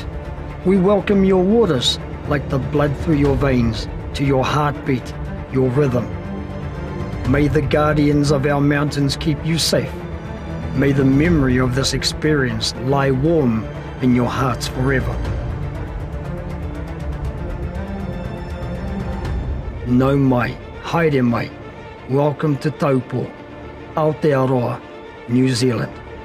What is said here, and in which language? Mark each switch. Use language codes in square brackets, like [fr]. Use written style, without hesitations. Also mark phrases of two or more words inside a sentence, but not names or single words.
[en] We welcome your waters, like the blood through your veins, to your heartbeat, your rhythm. May the guardians of our mountains keep you safe. May the memory of this experience lie warm in your hearts forever. [mi] Nau mai, haere mai, [en] welcome to Taupō, Aotearoa, New Zealand.